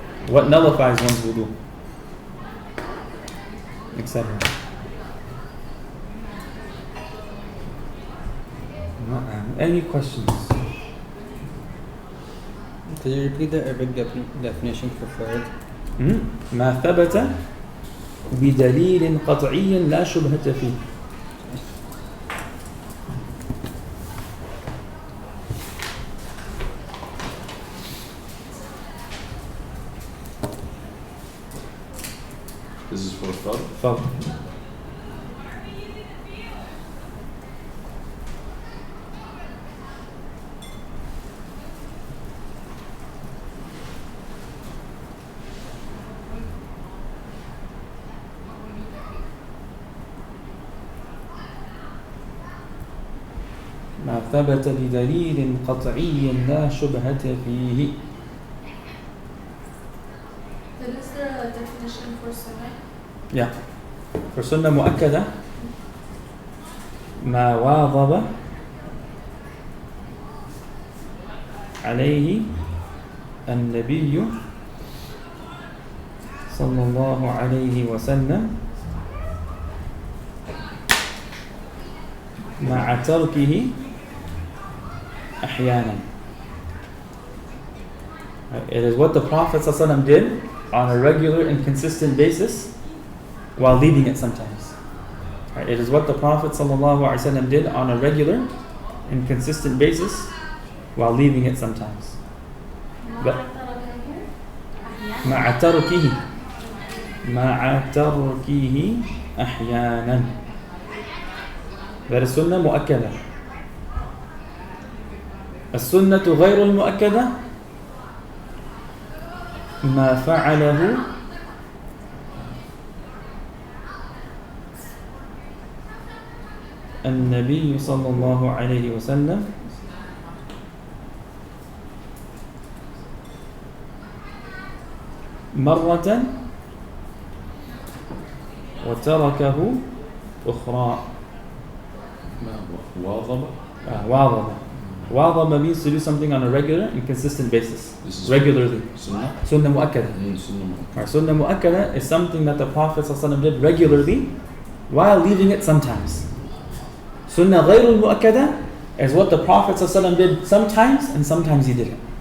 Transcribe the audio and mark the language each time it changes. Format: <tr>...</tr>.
<en>What nullifies one's wudu? Etc. Any questions? Could you repeat the Arabic definition for fard?</en> <ar>ما ثبت بدليل قطعي لا شبهة فيه. الفرد فرض. ما ثبت بدليل قطعي لا شبهة فيه.</ar> <en>Then is there a definition for sunnah? Yeah. For</en> <ar>sunnah مؤكدة ما واظب عليه النبي صلى الله عليه وسلم مع تركه أحيانا.</ar> <en>It is what the Prophet ﷺ did on a regular and consistent basis while leaving it sometimes. It is what the Prophet ﷺ did on a regular and consistent basis while leaving it sometimes. But</en> <ar>مع تركه أحيانا.</ar> <en>That is sunnah مؤكدة.</en> <ar>السنة غير المؤكدة ما فعله النبي صلى الله عليه وسلم مرة وتركه أخرى. واظب.</ar> <en>واظب means to do something on a regular and consistent basis. Regularly. Sunnah mu'akkada. Sunnah mu'akkada is something that the Prophet ﷺ did regularly while leaving it sometimes. Sunnah ghayrul mu'akkada is what the Prophet ﷺ did sometimes and sometimes he didn't.</en>